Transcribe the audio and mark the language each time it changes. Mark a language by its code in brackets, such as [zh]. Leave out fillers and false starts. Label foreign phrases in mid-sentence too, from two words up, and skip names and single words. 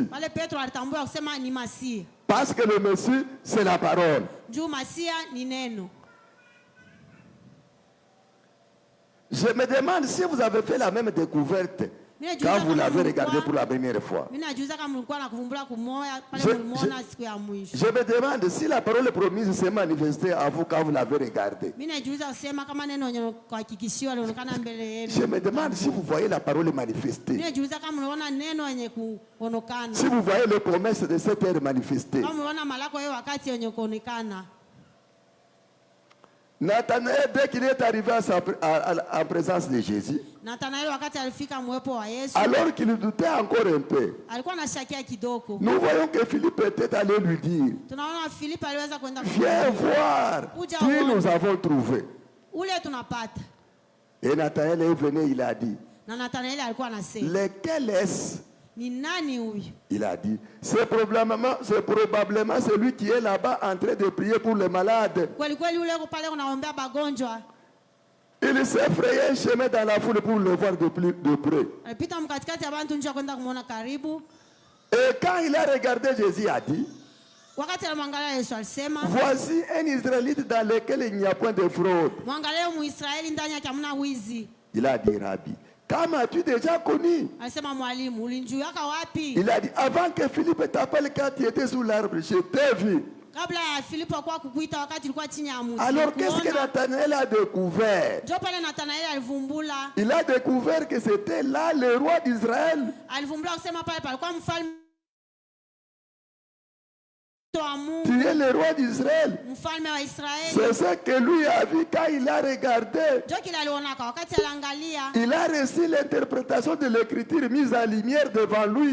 [sw] Pale Petro alitambua kusema ni Masia. [fr] Parce que le Messie, c'est la parole. [sw] Juu Masia ni neno. [fr] Je me demande si vous avez fait la même découverte quand vous l'avez regardé pour la première fois. [sw] Mimi najuza kama mlikuwa nakuvumbula kumoya pale [fr] Je- [sw] mlimuona siku ya mwisho. [fr] Je me demande si la parole promise s'est manifestée à vous quand vous l'avez regardé. [sw] Mimi najuza kusema kama neno yenye kuhakikishiwa lionekana mbele yenu. [fr] Je me demande si vous voyez la parole [sw] Mimi [fr] manifestée. [sw] najuza kama mliona neno yenye kuonekana. [fr] Si vous voyez les promesses de cette ère manifestées. [sw] Kama mliona malako yao wakati yenye kuonekana. [fr] Nathanaël, dès qu'il est arrivé en présence de Jésus, [sw] Nathanaeli wakati alifika mwepo wa Yesu, [fr] alors qu'il doutait encore un peu, [sw] alikuwa anashakia kidogo. [fr] nous voyons que Philippe était allé lui dire, [sw] Tunaona Filipo aliweza kwenda [fr] viens voir qui nous avons trouvé. [sw] ule tunapata. [fr] Et Nathanaël est venu, il a dit, [sw] Na Nathanaeli alikuwa anasema, [fr] lequel est-ce? [sw] ni nani huyu? [fr] Il a dit, c'est probablement celui qui est là-bas en train de prier pour les malades. [sw] Kweli kweli ule uko pale unaombea bagonjwa. [fr] Il s'est frayé un chemin dans la foule pour le voir de près. [sw] Alipita mkatikati ya bantu nje kwenda kumuona karibu. [fr] Et quand il a regardé, Jésus a dit, [sw] Wakati alimwangalia Yesu alisema, [fr] voici un Israélite dans lequel il n'y a point de fraude. [sw] mwangalie Muisraeli ndani yake hamna wizi. [fr] Il a dit, Rabbi, quand m'as-tu déjà connu? [sw] Alisema, mwalimu, ulinijuyaka wapi? [fr] Il a dit, avant que Philippe t'appelle quand tu étais sous l'arbre, je t'ai vu. [sw] Kabla ya Filipo kwa kukuita wakati ulikuwa chini ya mti. [fr] Alors qu'est-ce que Nathanaël a découvert? [sw] Ndio pale Nathanaeli alivumbula. [fr] Il a découvert que c'était là le roi d'Israël. [sw] Alivumbula kusema pale palikuwa mfalme mtoto wa Mungu, [fr] Tu es le roi d'Israël. [sw] mfalme wa Israeli. [fr] C'est ce que lui a vu quand il a regardé. [sw] Ndio kile alionaka wakati aliangalia, [fr] Il a reçu l'interprétation de l'écriture mise en lumière devant lui.